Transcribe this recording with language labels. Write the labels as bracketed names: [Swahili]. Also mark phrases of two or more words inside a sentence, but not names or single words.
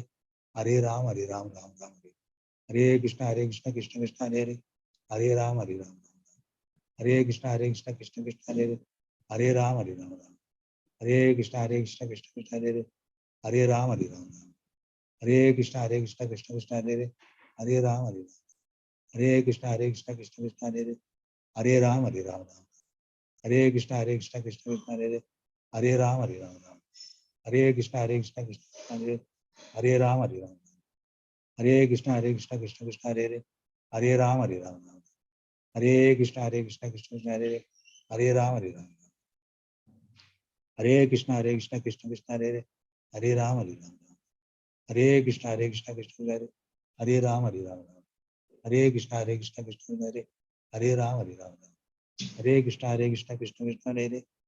[Sanskrit] ஹரே ராம் ராம், ஹரே கிருஷ்ண கிருஷ்ண கிருஷ்ண ஹரே ஹரே, ஹரே ராம் ராம், ஹரே கிருஷ்ண கிருஷ்ண கிருஷ்ண ஹரே ஹரே, ஹரே ராம் ராம், ஹரே கிருஷ்ண கிருஷ்ண கிருஷ்ண ஹரே ஹரே, ஹரே ராம் ராம், ஹரே கிருஷ்ண கிருஷ்ண கிருஷ்ண ஹரே ஹரே, ஹரே ராம் ராம், ஹரே கிருஷ்ண கிருஷ்ண கிருஷ்ண ஹரே ஹரே, ஹரே ராம் ராம், ஹரே கிருஷ்ண கிருஷ்ண கிருஷ்ண ஹரே ஹரே, ஹரே ராம் ராம், Hare Krishna Hare Krishna Krishna Krishna Hare Hare Ram Hare Ram Hare Krishna Krishna Krishna Hare Hare Hare Ram Hare Ram Hare Krishna Krishna Krishna Hare Hare Hare Ram Hare Ram Hare Krishna Krishna Krishna Hare Hare Hare Ram Hare Ram Hare Krishna Krishna Krishna Hare Hare Ram Hare Ram Hare Krishna Krishna Krishna Hare Hare Ram Hare Ram Hare Krishna Krishna Krishna Hare Hare